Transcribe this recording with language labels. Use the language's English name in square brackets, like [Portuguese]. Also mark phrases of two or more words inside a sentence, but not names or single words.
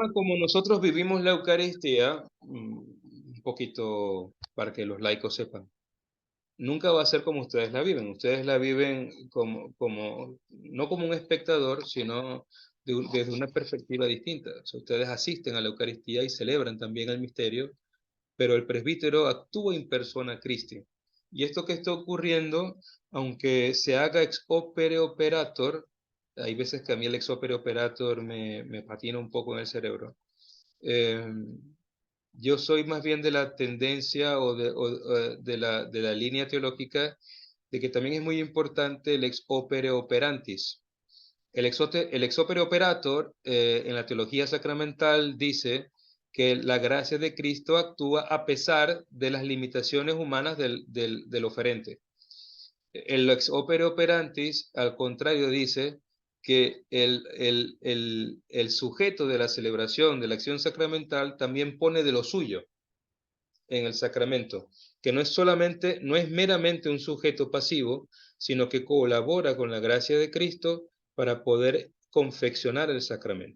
[Spanish] forma como nosotros vivimos la Eucaristía, un poquito para que los laicos sepan, nunca va a ser como ustedes la viven. Ustedes la viven no como un espectador, sino desde una perspectiva distinta. O sea, ustedes asisten a la Eucaristía y celebran también el misterio, pero el presbítero actúa [Latin] in persona Christi. [Spanish] Y esto que está ocurriendo, aunque se haga [Latin] ex opere operator, [Spanish] hay veces que a mí el [Latin] ex opere operator [Spanish] me patina un poco en el cerebro. Eh, yo soy más bien de la tendencia o de la línea teológica de que también es muy importante el [Latin] ex opere operantis. [Spanish] El [Latin] ex opere operator [Spanish] en la teología sacramental dice que la gracia de Cristo actúa a pesar de las limitaciones humanas del oferente. [Latin] El ex opere operantis, [Spanish] al contrario, dice que el sujeto de la celebración de la acción sacramental también pone de lo suyo en el sacramento, que no es meramente un sujeto pasivo, sino que colabora con la gracia de Cristo para poder confeccionar el sacramento.